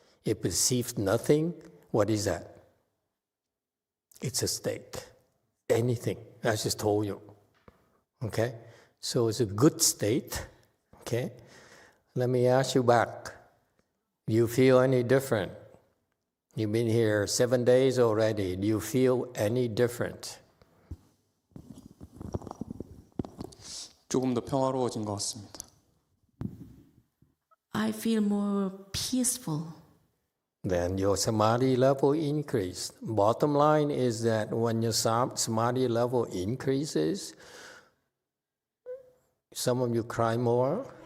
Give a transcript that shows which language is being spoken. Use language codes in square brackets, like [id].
[en] It perceives nothing. What is that? It's a state. Anything. I just told you. Okay? So it's a good state. Okay? Let me ask you back. Do you feel any different? You've been here 7 days already. Do you feel any different? [ko] 조금 더 평화로워진 것 같습니다. [en] I feel more peaceful. Then your samadhi level increased. Bottom line is that when your samadhi level increases, some of you cry more.